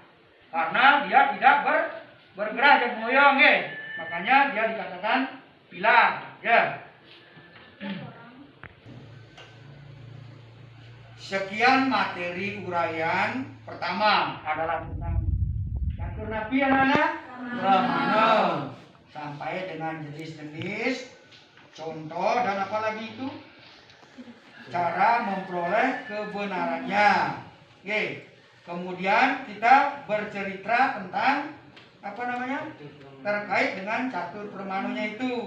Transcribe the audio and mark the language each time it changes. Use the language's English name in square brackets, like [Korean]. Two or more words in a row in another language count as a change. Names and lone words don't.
[Indonesian] Karena dia tidak bergerak dan mengoyong. Makanya dia dikatakan pilar. Ya. Sekian materi uraian pertama adalah tentang catur napi anak-anak pramana sampai dengan jenis-jenis contoh dan apa lagi itu cara memperoleh kebenarannya. Kemudian kita bercerita tentang apa namanya terkait dengan catur pramanonya itu.